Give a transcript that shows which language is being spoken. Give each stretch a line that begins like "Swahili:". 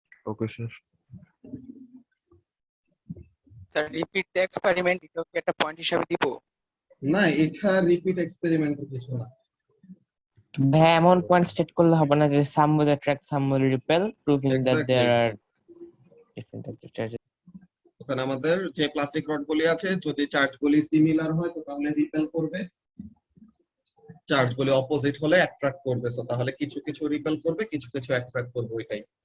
Bangla: Okay sir. Sir repeat the experiment এটাও কি একটা পয়েন্ট হিসাবে দিব? না, এটা রিপিট এক্সপেরিমেন্টের কিছু না। ভাই এমন পয়েন্ট স্টেট করলে হবে না যে
English: some will attract, some will repel, proving that Exactly. there are different types of charges.
Bangla: ওখানে আমাদের যে প্লাস্টিক রডগুলি আছে যদি চার্জগুলি সিমিলার হয় তো তাহলে রিপেল করবে, চার্জগুলি অপোজিট হলে অ্যাট্রাক্ট করবে। সো তাহলে কিছু কিছু রিপেল করবে, কিছু কিছু অ্যাট্রাক্ট করবে, ওইটাই।